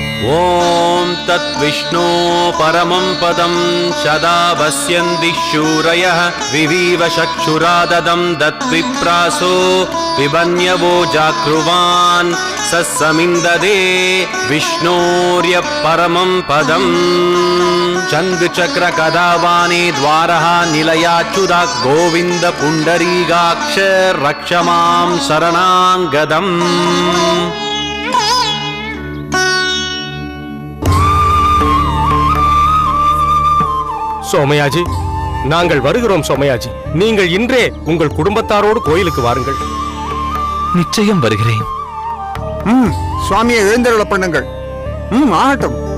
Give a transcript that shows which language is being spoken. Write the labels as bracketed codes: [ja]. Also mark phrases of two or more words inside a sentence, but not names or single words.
[sa] ॐ तद्विष्णो परमं पदं सदा पश्यन्ति शूरयः विवीव चक्षुराददं दत्विप्रासो विबन्यवो जागृवान् सस्समिन्ददे विष्णोर्य परमं पदम् चन्द्रचक्रकदावाने द्वारः निलयाच्युता गोविन्द पुण्डरीकाक्ष रक्ष मां शरणाङ्गदम् [ta] சோமயாஜி, நாங்கள் வருகிறோம். சோமயாஜி, நீங்கள் இன்றே உங்கள் குடும்பத்தாரோடு கோயிலுக்கு வாருங்கள். நிச்சயம் வருகிறேன். சுவாமியை எழுந்தருள பண்ணுங்கள். ஆகட்டும்.